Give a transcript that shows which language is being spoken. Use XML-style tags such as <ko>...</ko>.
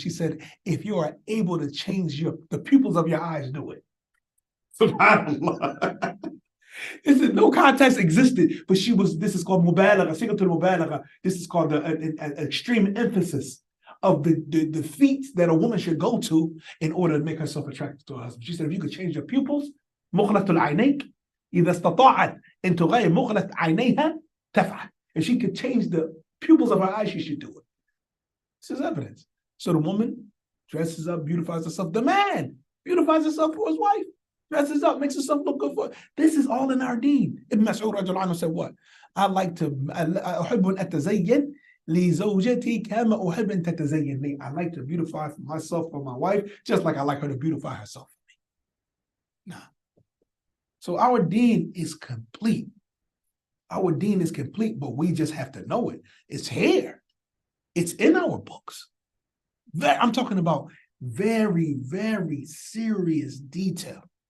<en>She said, if you are able to change the pupils of your eyes, do it. SubhanAllah. No context existed, but this is called mubalagha, sigatul mubalagha. This is called an extreme emphasis of the feats that a woman should go to in order to make herself attractive to her husband. She said, if you could change your pupils,</en> <ar>مغلة العينيك إذا استطاعت أن تغير مغلة عينيها تفعل.</ar> <en>If she could change the pupils of her eyes, she should do it. This is evidence. So the woman dresses up, beautifies herself. The man beautifies himself for his wife. Dresses up, makes herself look good for. This is all in our deen. Ibn Mas'ud radiallahu anhu said what? I like to,</en> <ar>أحب أن أتزين لزوجتي كما أحب أن تتزين لي.</ar> <en>I like to beautify for myself, for my wife, just like I like her to beautify herself for me. Nah. So our deen is complete. Our deen is complete, but we just have to know it. It's here. It's in our books. I'm talking about very, very serious detail.</en>